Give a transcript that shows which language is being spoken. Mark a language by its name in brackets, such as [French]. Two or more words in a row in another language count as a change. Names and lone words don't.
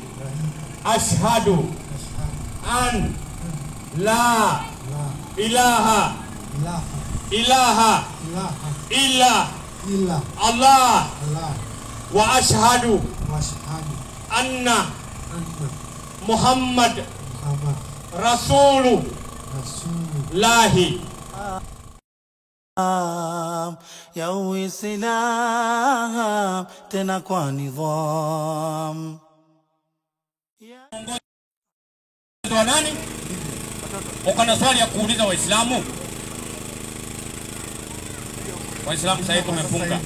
[Arabic] أشهد أن لا إله إلا الله وأشهد أن محمدا رسول الله [Swahili] ya Uislamu tena kwa nidhamu. Ndio nani? Uko na swali ya kuuliza Waislamu? Waislamu sasa tumefunga.